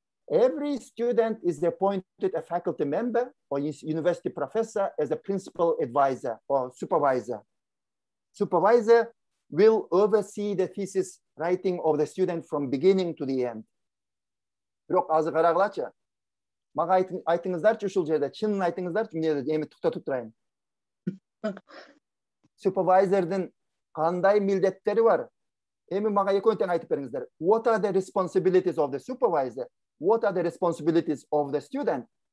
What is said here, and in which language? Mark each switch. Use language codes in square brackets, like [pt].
[en] Every student is appointed a faculty member or university professor as a principal advisor or supervisor. Supervisor will oversee the thesis writing of the student from beginning to the end. [ky] Бирок азыр карагылачы. Мага айтыңыздарчы ушул жерде, чынын айтыңыздарчы, мен эми туктатып турайын. Supervisorдун кандай милдеттери бар? Эми мага экөөнтен айтып бериңиздер. [en] What are the responsibilities of the supervisor? What are the responsibilities of the student?